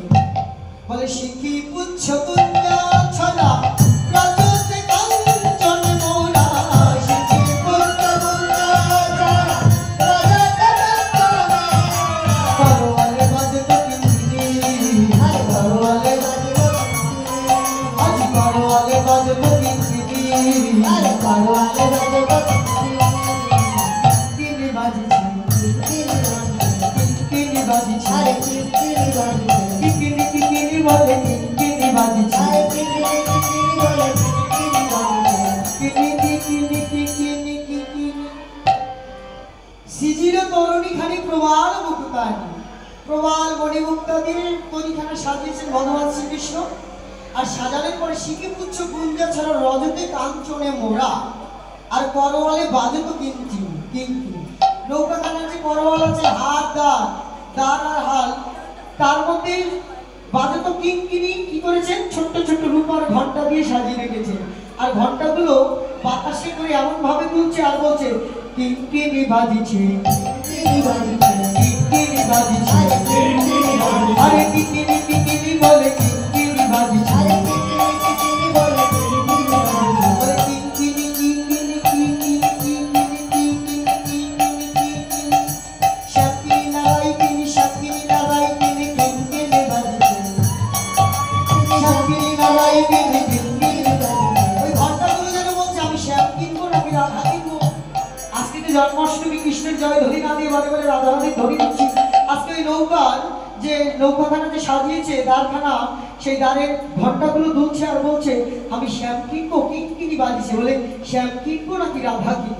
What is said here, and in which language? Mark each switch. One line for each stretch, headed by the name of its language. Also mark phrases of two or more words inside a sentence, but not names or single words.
Bangla: বলে শিখি পুচ্ছ গুঞ্জা ছাড়া রজতে কাঞ্চনে মোরা, শিখি পুচ্ছ গুঞ্জা ছাড়া রজতে কাঞ্চনে মোরা, করওয়ালে বাজত কিঙ্কি, আরে করওয়ালে বাজত কিঙ্কি, আজ করওয়ালে বাজত কিঙ্কি, আরে করওয়ালে বাজত কিঙ্কি। কিনি বাজিছে, কিনি বাজিছে, আরে কিনি বাজিছে, কিনি কিনি বলে কিনি বাজিছে, আরে কিনি কিনি বলে কিনি বাজিছে, কিনি কিনি কিনি কিনি। সিজিল তরণী খানি প্রবাল দোকান প্রবাল মণিমুক্তা দিয়ে তৈরিখানা সাজিয়েছেন ভগবান শ্রীকৃষ্ণ। আর সাজানোর পরে শিখিপুচ্ছ গুঞ্জা ছাড়া রজতে কাঞ্চনে মোড়া আর করওয়ালে বাজত কিঞ্চিন কিঙ্কি। নৌকাখানার যে করওয়াল আছে হাত দাঁড় আর হাল, তার মধ্যে বাজত কিঙ্কিনি কি করেছেন, ছোট্ট ছোট্ট রূপার ঘন্টা দিয়ে সাজিয়ে রেখেছেন। আর ঘন্টাগুলো বাতাসে করে এমন ভাবে দুলছে আর বলছে কিঙ্কিনি বাজিছে, কিঙ্কিনি বাজিছে, কিঙ্কিনি বাজিছে, আরে কিঙ্কিনি কিঙ্কিনি বলে কিঙ্কিনি বাজিছে, আরে কিঙ্কিনি কিঙ্কিনি বলে কিঙ্কিনি বাজিছে, বলে কিঙ্কিনি কিঙ্কিনি কিঙ্কিনি কিঙ্কিনি কিঙ্কিনি কিঙ্কিনি শাকিনি নারাই কিনি শাকিনি নারাই কিনি কিঙ্কিনি বাজিছে, শাকিনি নারাই কিনি কিঙ্কিনি বাজিছে। ওই ঘন্টাগুলো যেন বলছে আমি শ্যাম কিনবো নাকি রাধা কিনবো। আজকে তো জন্মাষ্টমী, কৃষ্ণের জয় ধ্বনি না দিয়ে বারে বারে রাধা রাধি ধ্বনি দিচ্ছি। আজকে ওই নৌকার যে নৌকাখানা যে সাজিয়েছে দ্বারখানা, সেই দ্বারের ঘন্টাগুলো দুলছে আর বলছে আমি শ্যাম কিনবো, কিঙ্কিনি বাজিছে, বলে শ্যাম কিনবো নাকি রাধা কিনবো।